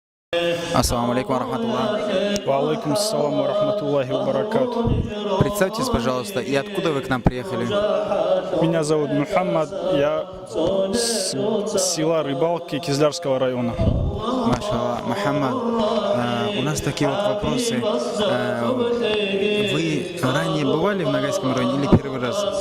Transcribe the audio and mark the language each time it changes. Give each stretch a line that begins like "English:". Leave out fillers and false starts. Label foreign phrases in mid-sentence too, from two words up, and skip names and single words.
Arabic: السلام عليكم رحمة الله. وعليكم السلام ورحمة الله وبركاته.
Russian: Представьтесь, пожалуйста, и откуда вы к нам приехали? Меня зовут Мухаммад, я с села Рыбалки Кизлярского района. Машаллах, Мухаммад, у нас такие вот вопросы. Вы ранее бывали в Ногайском районе или первый раз?